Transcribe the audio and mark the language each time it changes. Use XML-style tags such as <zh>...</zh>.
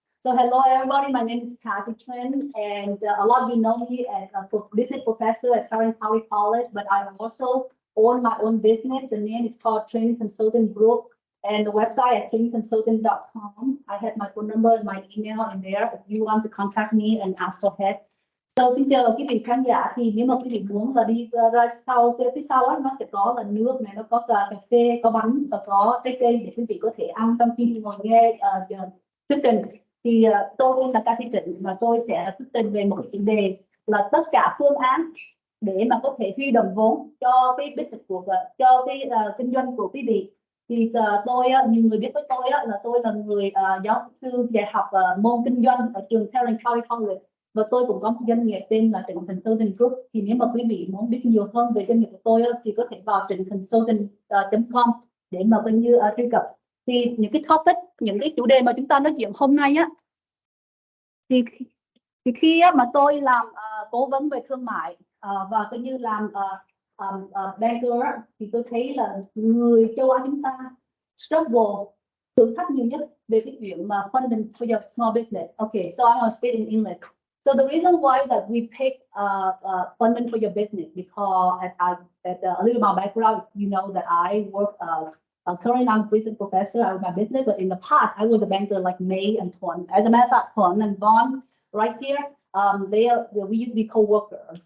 <en>So hello everybody, my name is Kathy Trin, and a lot of you know me as a business professor at Tarrant County College, but I also own my own business. The name is called Training Consultant Group, and the website at trainingconsultant.com. I have my phone number and my email in there if you want to contact me and ask for help.</en> <vi>So xin chào quý vị khán giả, thì nếu mà quý vị muốn là đi ra sau phía sau đó, nó sẽ có là nước này, nó có cà phê, có bánh và có trái cây để quý vị có thể ăn trong khi ngồi nghe thuyết trình. Thì tôi là Ca Thị Trịnh và tôi sẽ thuyết trình về một cái chủ đề là tất cả phương án để mà có thể huy động vốn cho cái business cho cái kinh doanh của quý vị. Thì tôi, nhiều người biết với tôi là tôi là người giáo sư dạy học môn kinh doanh ở trường Tarrant County College. Và tôi cũng có một doanh nghiệp tên là Trịnh Consulting Group. Thì nếu mà quý vị muốn biết nhiều hơn về doanh nghiệp của tôi thì có thể vào trịnhconsulting.com để mà coi như truy cập. Thì những cái topic, những cái chủ đề mà chúng ta nói chuyện hôm nay á, thì khi mà tôi làm cố vấn về thương mại và coi như làm banker thì tôi thấy là người châu Á chúng ta struggle, thử thách nhiều nhất về cái chuyện mà</vi> <en>funding for your small business. Okay, so I'm going to speak in English. So the reason why that we pick funding for your business, because at a little bit of background, you know that I work currently I'm a business professor at my business, but in the past I was a banker like May and Tuan. As a matter of fact, Tuan and Vaughn right here, we used to be co-workers.</en>